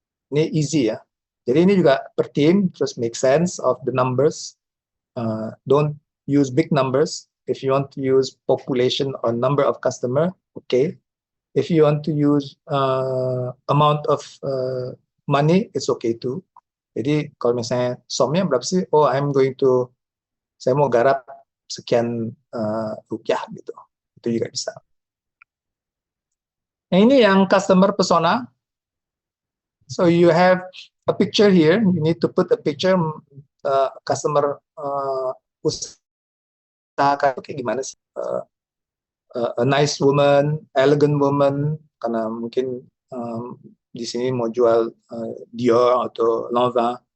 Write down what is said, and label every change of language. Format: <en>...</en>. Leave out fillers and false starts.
<id>Ini</id> <en>easy</en> <id>ya. Jadi ini juga per team, terus</id> <en>make sense of the numbers. Don't use big numbers. If you want to use population or number of customer, okay. If you want to use amount of money, it's okay too.</en> <id>Jadi kalau misalnya somnya berapa sih? Oh, saya mau garap sekian rupiah gitu. Itu juga bisa. Nah ini yang customer persona.</id> <en>So you have a picture here. You need to put a picture customer</en> <id>usaha kayak gimana sih?</id> <en>A nice woman, elegant woman,</en> <id>karena mungkin di sini mau jual Dior atau Lanvin.</id>